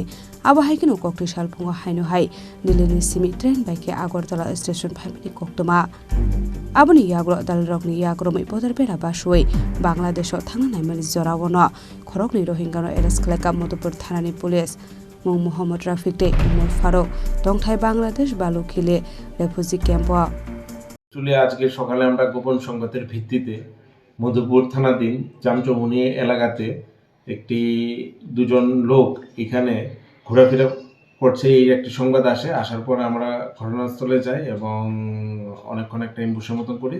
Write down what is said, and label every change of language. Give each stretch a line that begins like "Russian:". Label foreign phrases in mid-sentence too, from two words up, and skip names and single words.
Kok Borok: abo haikino Koktisal Phungo haino hai nilini simi train baike agortala station phaimani koktoma aboni yagro dalarokni yagromai bodar bera basoi Bangladesho thanganai mani jorawono Khoroknwi Rohingya no arrest Khlaikha Madhupur Thanani police mung Mohammad Rafiq tei Umar Faruk tongthai Bangladesh balu khile
English: refugee camp
Bangla: চলে আজকে সকালে আমরা গোপন সংবাদের ভিত্তিতে মধুপুর থানাধীন জামচমনি এলাকাতে দুজন লোক এখানে ঘোরাফেরা করছে এই একটি সংবাদ আসার পর আমরা ঘটনাস্থলে যাই এবং অনেকক্ষণ একটা এমবুশের মতন করি।